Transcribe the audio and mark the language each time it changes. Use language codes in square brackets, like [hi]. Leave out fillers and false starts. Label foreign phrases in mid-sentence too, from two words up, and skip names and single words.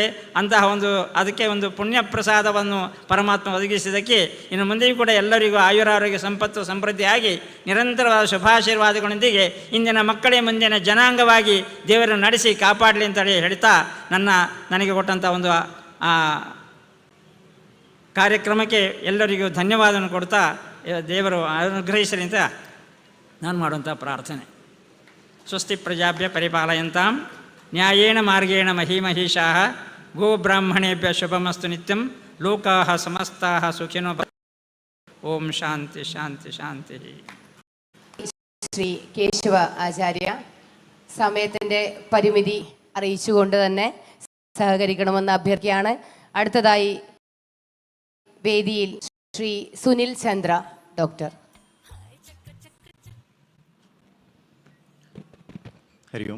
[kn] ಅಂತಹ ಅದಕ್ಕೆ ಒಂದು ಪುಣ್ಯ ಪ್ರಸಾದವನ್ನು ಪರಮಾತ್ಮ ಒದಗಿಸಿದ್ದಕ್ಕೆ ಇನ್ನು ಮುಂದೆಯೂ ಕೂಡ ಎಲ್ಲರಿಗೂ ಆಯುರಾರೋಗ್ಯ ಸಂಪತ್ತು ಸಮೃದ್ಧಿಯಾಗಿ ನಿರಂತರವಾದ ಶುಭಾಶೀರ್ವಾದಗಳೊಂದಿಗೆ ಇಂದಿನ ಮಕ್ಕಳೇ ಮುಂದಿನ ಜನಾಂಗವಾಗಿ ದೇವರನ್ನು ನಡೆಸಿ ಕಾಪಾಡಲಿ ಅಂತೇಳಿ ಹೇಳ್ತಾ ನನಗೆ ಕೊಟ್ಟಂಥ ಒಂದು ಕಾರ್ಯಕ್ರಮಕ್ಕೆ ಎಲ್ಲರಿಗೂ ಧನ್ಯವಾದವನ್ನು ಕೊಡ್ತಾ ದೇವರು ಅನುಗ್ರಹಿಸಲಿ ಅಂತ ನಾನು ಮಾಡುವಂಥ ಪ್ರಾರ್ಥನೆ. [sa] ಸ್ವಸ್ತಿ ಪ್ರಜಾಭ್ಯ ಪರಿಪಾಲಯಂತಾಂ ನ್ಯಾಯೇಣ ಮಾರ್ಗೇಣ ಮಹೀಮಹೀಷಾಃ ಗೋಬ್ರಾಹ್ಮಣೇಭ್ಯ ಶುಭಮಸ್ತು ನಿತ್ಯಂ ಲೋಕಾಃ ಸಮಸ್ತಾಃ ಸುಖಿನೋ ಓಂ ಶಾಂತಿ ಶಾಂತಿ ಶಾಂತಿ. [ml] ശ്രീ കേശവ ആചാര്യ സമയത്തിൻ്റെ പരിമിതി അറിയിച്ചുകൊണ്ട് തന്നെ സഹകരിക്കണമെന്ന് അഭ്യർത്ഥിക്കുകയാണ്. അടുത്തതായി വേദിയിൽ ശ്രീ സുനിൽ ചന്ദ്ര ഡോക്ടർ. ഹരി ഓം.